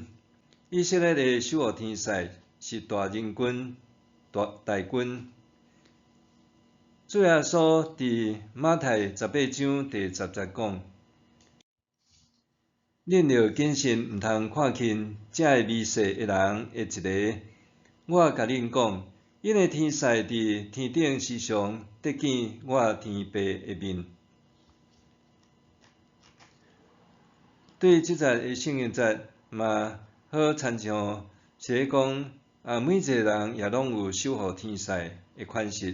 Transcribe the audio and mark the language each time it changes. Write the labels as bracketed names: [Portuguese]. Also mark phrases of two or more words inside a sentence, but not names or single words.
[Min Nan Chinese] 以色列的守护天使是大人军、大军。主耶稣伫马太18章第10节讲：恁着谨慎，毋通看轻遮个微细的人的一个。我甲恁讲，因的天使伫天顶时常得见我天父的面。对即节的圣经节嘛，好亲像是咧讲，每一个人也拢有守护天使的款式。